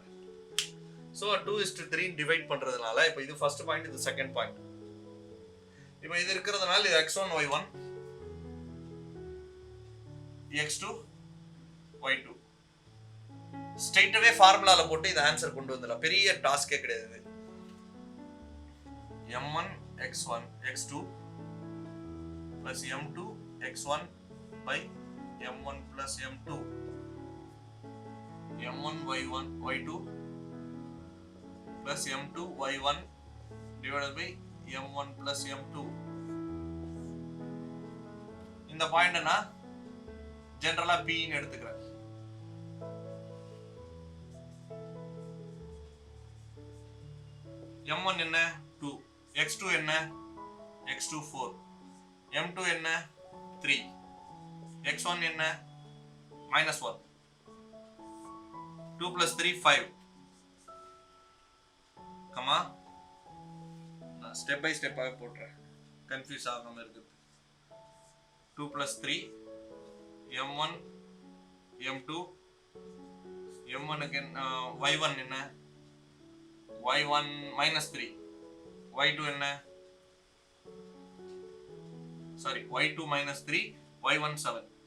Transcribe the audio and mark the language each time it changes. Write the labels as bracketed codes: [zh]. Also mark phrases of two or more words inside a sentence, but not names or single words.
[ta] சோ 2:3 டிவைட் பண்றதுனால இப்போ இது [en] first point, [ta] இது [en] second point. [ta] இப்போ இது இருக்கிறதுனால இது x1 y1 x2 y2 ஸ்ட்ரைட்டாவே ஃபார்முலால போட்டு இந்த ஆன்சர் கொண்டு வந்துடலாம். பெரிய டாஸ்கே கிடையாது. [en] m1 x1 x2 plus m2 x1 by m1 plus plus m2 m1 y1 y2 plus m2 y1 divided by m1 plus m2. [ta] இந்த பாயிண்ட் நான் ஜெனரலா p ன்னு எடுத்துக்கிறேன். m1 என்ன 2, x2 என்ன x2 4, m2 என்ன 3, x1 என்ன -1, 2 plus 3 5. கமா நான் [en] step by stepaaga [ta] போட்டுறேன், கன்ஃபியூஸ் ஆகாம இருக்குது. [en] 2 plus 3 m1 m2 m1 again y1 என்ன y1 -3, y2 என்ன sorry y2 -3 y1 7.